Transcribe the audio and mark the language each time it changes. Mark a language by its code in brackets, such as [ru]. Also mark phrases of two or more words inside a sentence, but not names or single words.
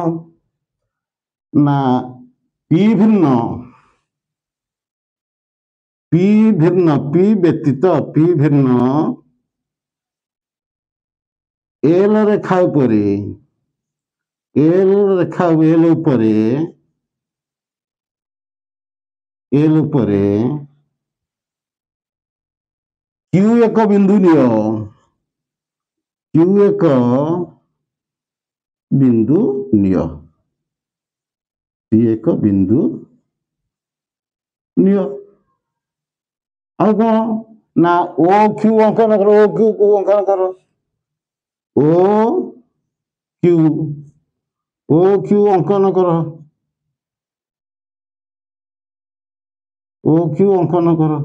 [or] ନା ପି ଭିନ୍ନ, ପି ବ୍ୟତୀତ, ପି ଭିନ୍ନ ଏଲ୍ ରେଖା ଉପରେ, ଏଲ୍ ଉପରେ ଏଲ୍ ଉପରେ କ୍ୟୁ ଏକ ବିନ୍ଦୁ ନିଅ, କ୍ୟୁ ଏକ ବିନ୍ଦୁ ନିଅ, ଏକ ବିନ୍ଦୁ ନିଅ ଆଉ କଣ ନା ଓ କ୍ୟୁ ଅଙ୍କନ କର, ଓ କ୍ୟୁ କୁ ଅଙ୍କନ କର, ଓ କ୍ୟୁ, ଓ କ୍ୟୁ ଅଙ୍କନ କର, ଓ କ୍ୟୁ ଅଙ୍କନ କର।